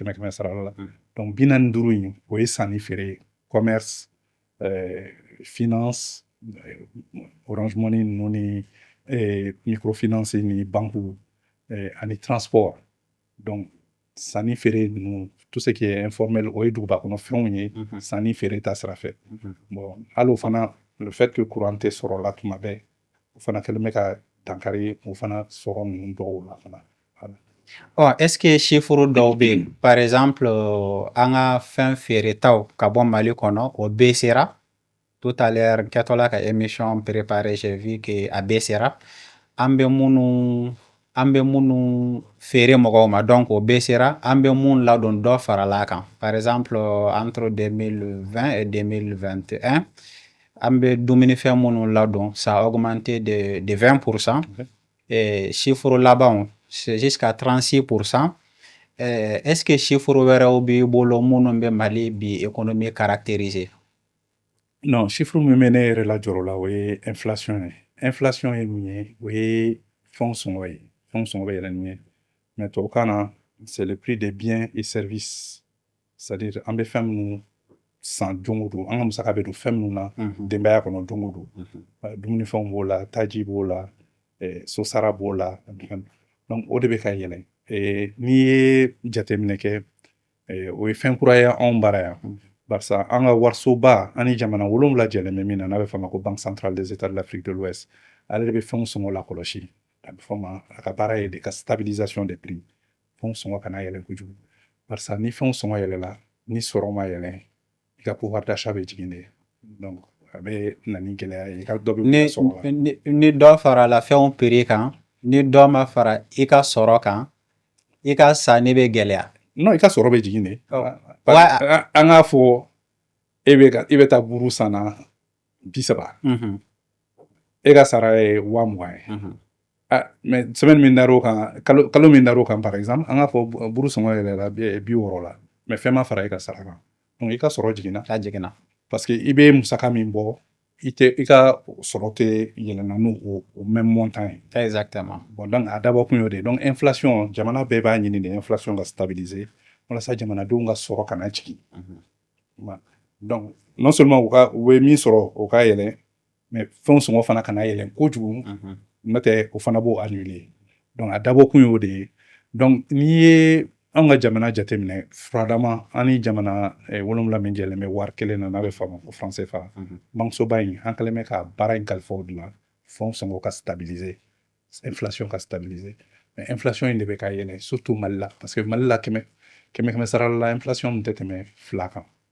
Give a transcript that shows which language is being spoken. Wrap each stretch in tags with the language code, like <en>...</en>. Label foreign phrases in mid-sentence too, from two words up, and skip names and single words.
<bm>kɛmɛ sara la donc 45 in o ye sanni feere ye commerce finance orange money ninnu ni microfinance ni banque ani transport donc sanni feere ninnu</bm> <fr>tout ce qui est informel</fr> <bm>o ye duguba kɔnɔ fɛnw ye sanni feere ta sira fɛ bon hali o fana</bm> <fr>le fait que</fr> <bm>courant tɛ sɔrɔ la tuma bɛɛ o fana kɛlen bɛ ka dankari o fana sɔrɔ ninnu dɔw la fana.</bm> <fr>Est-ce que chiffre</fr> <bm>dɔw bɛ yen</bm> <fr>par exemple</fr> <bm>an ka fɛn feeretaw ka bɔ Mali kɔnɔ o baissera</bm> <fr>tout à l'heure</fr> <bm>n kɛtɔla ka émission préparer</bm> <fr>j'ai vu que</fr> <bm>a baissera an bɛ minnu feere mɔgɔw ma donc o baissera an bɛ mun ladon dɔ farala kan</bm> <fr>par exemple entre 2020 et 2021</fr> <bm>an bɛ dumunifɛn minnu ladon</bm> <fr>ça a augmenté de 20% et chiffre</fr> <bm>labanw</bm> <fr>c'est jusqu'à 36%. Est-ce que chiffre</fr> <bm>wɛrɛw b'i bolo minnu bɛ Mali bi économie caractériser? Non, chiffre min bɛ ne yɛrɛ la jɔrɔ la o ye inflation ye. Inflation ye mun ye o ye fɛnw sɔngɔ ye. Fɛnw sɔngɔ bɛ yɛlɛn ni ye mais tubabukan na</bm> <fr>c'est le prix des biens et services c'est-à-dire</fr> <bm>an bɛ fɛn minnu san don o don an ka musaka bɛ don fɛn minnu na denbaya kɔnɔ don o don dumunifɛnw b'o la taji b'o la sosara b'o la donc o de bɛ ka yɛlɛn n'i ye jateminɛ kɛ o ye fɛn kura ye anw bara yan barisa an ka warisoba ani jamana 7 jɛlen bɛ min na n'a bɛ fɔ a ma ko Banque centrale des États de l'Afrique de l'Ouest ale de bɛ fɛnw sɔngɔ lakɔlɔsi a bɛ fɔ o ma a ka baara ye de ka</bm> <fr>stabilisation des prix</fr> <bm>fɛnw sɔngɔ kana yɛlɛn kojugu barisa ni fɛnw sɔngɔ yɛlɛla ni sɔrɔ ma yɛlɛn i ka</bm> <fr>pouvoir d'achat</fr> <bm>bɛ jigin de donc a bɛ na ni gɛlɛya ye i ka dɔ bɛ sɔrɔ la ni dɔ farala fɛnw prix kan ni dɔ ma fara i ka sɔrɔ kan i ka sanni bɛ gɛlɛya. Non, i ka sɔrɔ bɛ jigin de an k'a fɔ i bɛ taa buru san na 30 e ka sara ye 20,000 ye mais semaine min dar'o kan kalo min dar'o kan</bm> <fr>par exemple</fr> <bm>an k'a fɔ buru sɔngɔ yɛlɛla 60 la mais fɛn ma fara i ka sara kan donc i ka sɔrɔ jiginna parce que i bɛ musaka min bɔ i ka sɔrɔ tɛ yɛlɛnna n'o</bm> <fr>même montant</fr> <bm>ye.</bm> <fr>Exactement.</fr> <bm>Bon donc a dabɔ kun y'o de donc inflation jamana bɛɛ b'a ɲini de inflation ka stabiliser walasa jamanadenw ka sɔrɔ kana jigin donc</bm> <fr>non seulement</fr> <bm>u bɛ min sɔrɔ o ka yɛlɛn mais fɛnw sɔngɔ fana kana yɛlɛn kojugu n'o tɛ o fana b'o annuler donc a dabɔ kun y'o de ye donc n'i ye an ka jamana jateminɛ furadama an ni jamana 7 min jɛlen bɛ wari kelen na n'a bɛ fɔ a ma ko franc CFA banquesoba in an kɛlen bɛ ka baara in kalifa o de la fɛnw sɔngɔ ka stabiliser inflation ka stabiliser mais inflation in de bɛ ka yɛlɛn surtout Mali la parce que Mali la kɛmɛ sara la inflation min tɛ tɛmɛ 2 kan</bm>